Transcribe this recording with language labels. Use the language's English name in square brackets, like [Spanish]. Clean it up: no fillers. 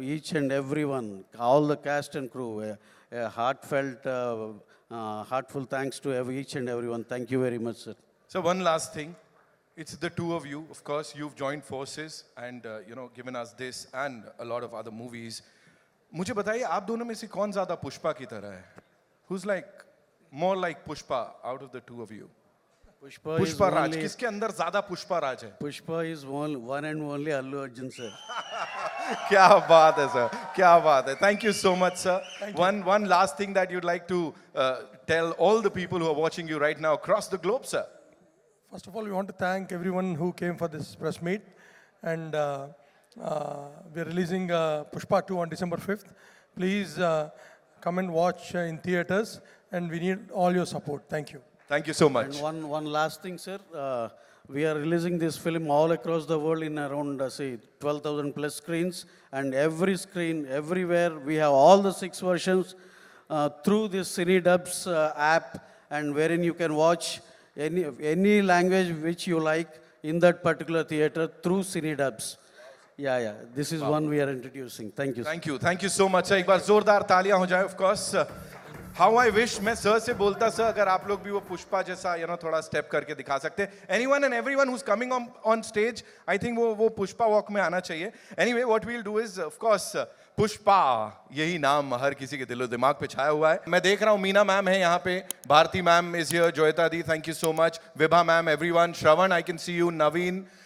[English] Each and everyone, all the cast and crew, a heartfelt, heartful thanks to each and everyone. Thank you very much, sir. So one last thing. It's the two of you. Of course, you've joined forces and, given us this and a lot of other movies. [Hindi] मुझे बताइए आप दोनों में से कौन ज़्यादा पुष्पा की तरह है? [English] Who's like more like Pushpa out of the two of you? Pushpa Raj. [Hindi] किसके अंदर ज़्यादा पुष्पा राज है? [English] Pushpa is one and only Allu Arjun sir. [Hindi] क्या बात है sir, क्या बात है. [English] Thank you so much, sir. One last thing that you'd like to tell all the people who are watching you right now across the globe, sir. First of all, we want to thank everyone who came for this press meet. And we're releasing Pushpa 2 on December 5th. Please come and watch in theaters, and we need all your support. Thank you. Thank you so much. And one last thing, sir. We are releasing this film all across the world in around, 12,000 plus screens. And every screen, everywhere, we have all the 6 versions through this CineDubs app, and wherein you can watch any language which you like in that particular theater through CineDubs. Yeah. This is one we are introducing. Thank you. Thank you so much. [Hindi] एक बार जोरदार तालियां हो जाए, [English] of course. How I wish [Hindi] मैं sir से बोलता sir अगर आप लोग भी वो पुष्पा जैसा थोड़ा स्टेप करके दिखा सकते हैं [English] anyone and everyone who is coming on stage I think [Hindi] वो पुष्पा वॉक में आना चाहिए [English] anyway what we will do is of course [Hindi] Pushpa यही नाम हर किसी के दिलो दिमाग पे छाया हुआ है मैं देख रहा हूँ मीना मैम है यहाँ पे Bharti ma'am [English] is here [Hindi] जोयता the [English] thank you so much [Hindi] Vibha ma'am everyone Shravan [English] I can see you [Hindi] Naveen